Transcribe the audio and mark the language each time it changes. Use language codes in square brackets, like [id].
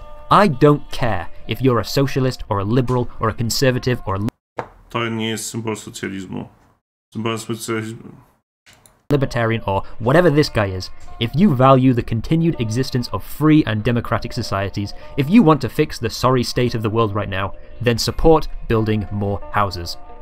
[en] I don't care if you're a socialist or a liberal or a conservative or a [pl] To nie jest symbol socjalizmu. Symbol socjalizmu. [en] libertarian or whatever this guy is. If you value the continued existence of free and democratic societies, if you want to fix the sorry state of the world right now, then support building more houses.